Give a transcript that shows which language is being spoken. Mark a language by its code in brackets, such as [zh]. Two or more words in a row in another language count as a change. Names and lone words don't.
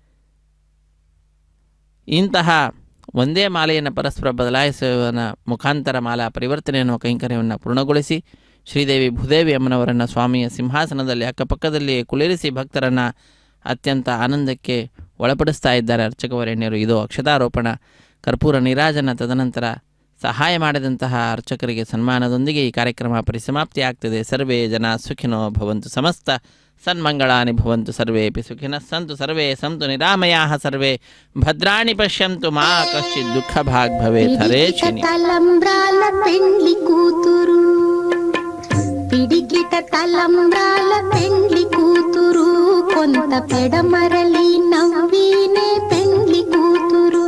[kn] ಇಂತಹ ಒಂದೇ ಮಾಲೆಯನ್ನು ಪರಸ್ಪರ ಬದಲಾಯಿಸುವ ಮುಖಾಂತರ ಮಾಲಾ ಪರಿವರ್ತನೆ ಎನ್ನುವ ಕೈಂಕರ್ಯವನ್ನು ಪೂರ್ಣಗೊಳಿಸಿ ಶ್ರೀದೇವಿ ಭೂದೇವಿ ಅಮ್ಮನವರನ್ನು ಸ್ವಾಮಿಯ ಸಿಂಹಾಸನದಲ್ಲಿ ಅಕ್ಕಪಕ್ಕದಲ್ಲಿಯೇ ಕುಳ್ಳಿರಿಸಿ ಭಕ್ತರನ್ನು ಅತ್ಯಂತ ಆನಂದಕ್ಕೆ ಒಳಪಡಿಸ್ತಾ ಇದ್ದಾರೆ ಅರ್ಚಕವರೇಣ್ಯರು. ಇದು ಅಕ್ಷತಾರೋಪಣ, ಕರ್ಪೂರ ನೀರಾಜನ, ತದನಂತರ ಸಹಾಯ ಮಾಡಿದಂತಹ ಅರ್ಚಕರಿಗೆ ಸನ್ಮಾನದೊಂದಿಗೆ ಈ ಕಾರ್ಯಕ್ರಮ ಪರಿಸಮಾಪ್ತಿಯಾಗ್ತದೆ. [sa] ಸರ್ವೇ ಜನ ಸುಖಿನೋ ಭವಂತು, ಸಮಸ್ತ ಸನ್ಮಂಗಳಾನಿ ಭವಂತು, ಸರ್ವೇಪಿ ಸುಖಿನಃ ಸಂತು, ಸರ್ವೇ ಸಂತು ನಿರಾಮಯಾಃ, ಸರ್ವೇ ಭದ್ರಾಣಿ ಪಶ್ಯಂತು, ಮಾ ಕಶ್ಚಿತ್ ದುಃಖ ಭಾಗ್ ಭವೇತ್. [kn] ಹರೇ ಶನಿ. [te] తలంబ్రాల పెండ్లి కూతురు, పిడికిట తలంబ్రాల పెండ్లి కూతురు, కొంత పెడమరలి నవ్వినే పెండ్లి కూతురు.